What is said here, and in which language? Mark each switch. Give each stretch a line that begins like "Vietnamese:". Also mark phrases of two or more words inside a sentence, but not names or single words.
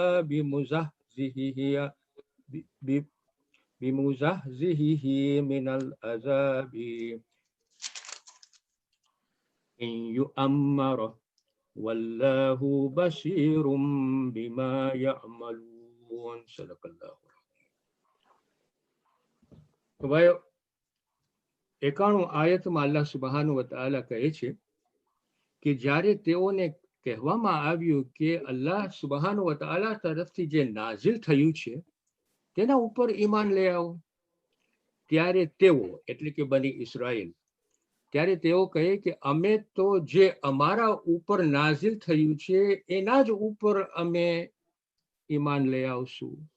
Arabic: بمزحزحه من العذاب إن يؤمر والله بصير بما يعملون صدق الله.
Gujarati: તો ભાઈઓ 91 આયતમાં
Arabic: الله سبحانه وتعالى
Gujarati: કહે છે કે જ્યારે તેઓને કહેવામાં આવ્યું કે
Arabic: الله سبحانه وتعالى
Gujarati: તરફથી જે નાઝિલ થયું છે તેના ઉપર ઈમાન લઈ આવો, ત્યારે તેઓ એટલે કે બની ઇસ્રાએલ ત્યારે તેઓ કહે કે અમે તો જે અમારા ઉપર નાઝિલ થયું છે એના જ ઉપર અમે ઈમાન લઈ આવશું.